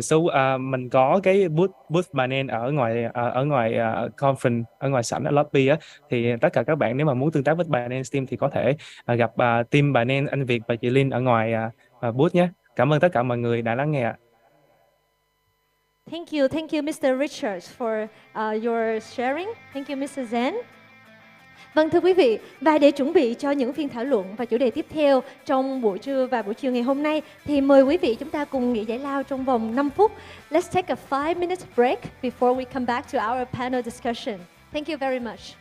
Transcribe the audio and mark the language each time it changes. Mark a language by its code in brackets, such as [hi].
[vi] So mình có cái booth Binance ở ngoài conference, ở ngoài sảnh ở lobby á, thì tất cả các bạn nếu mà muốn tương tác với Binance team thì có thể gặp team Binance, anh Việt và chị Linh ở ngoài booth nhé. Cảm ơn tất cả mọi người đã lắng nghe ạ. [en] Thank you Mr. Richards for your sharing. Thank you Mr. Zen. [vi] Vâng, thưa quý vị, và để chuẩn bị cho những phiên thảo luận và chủ đề tiếp theo trong buổi trưa và buổi chiều ngày hôm nay, thì mời quý vị chúng ta cùng nghỉ giải lao trong vòng 5 phút. [en] Let's take a 5-minute break before we come back to our panel discussion. Thank you very much.